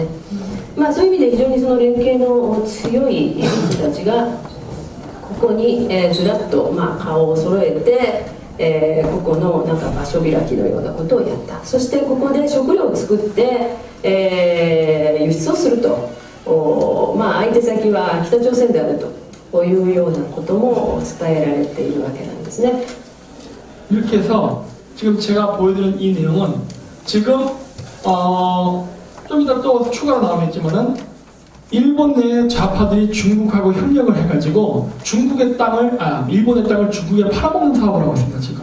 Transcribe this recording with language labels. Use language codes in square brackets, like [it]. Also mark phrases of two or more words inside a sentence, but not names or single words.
[ja] そういう意味で非常にその連携の強い人たちがここに、ずらっと、顔を揃えて、ここのなんか場所開きのようなことをやった。そしてここで食料を作って、輸出をすると、相手先は北朝鮮であるというようなことも伝えられているわけなんですね。 [ko] 이렇게 해서 지금 제가 보여드린 이 내용은 지금 좀 이따 또 추가로 나오겠지만은 일본 내 좌파들이 중국하고 협력을 해가지고 일본의 땅을 중국에 팔아먹는 사업을 하고 있습니다, 지금.